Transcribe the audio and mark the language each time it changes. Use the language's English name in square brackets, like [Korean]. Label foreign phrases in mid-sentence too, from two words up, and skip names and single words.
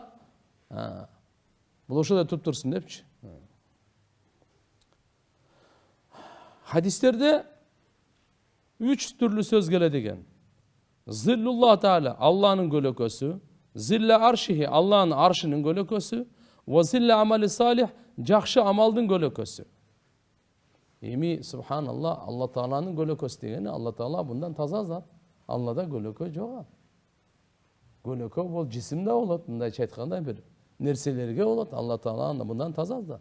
[Kyrgyz] Бул ошондой туруп турсун депчи. Хадистерде 3 түрлүү сөз келет экен. [Arabic] ظل الله تعالى, [Kyrgyz] Алланын көлөкөсү, [Arabic] ظل عرشه, [Kyrgyz] Алланын аршынын көлөкөсү, [Arabic] وظل عمل صالح, [Kyrgyz] жакшы амалдын көлөкөсү. Эми субханалла, Алла тааланын көлөкөсү дегени, Алла таала bundan таза зат. Аллада көлөкө жок. Көлөкө бул жисимде болот, мындайча айтканда бир нерселерге болот. Алла таала bundan таза зат.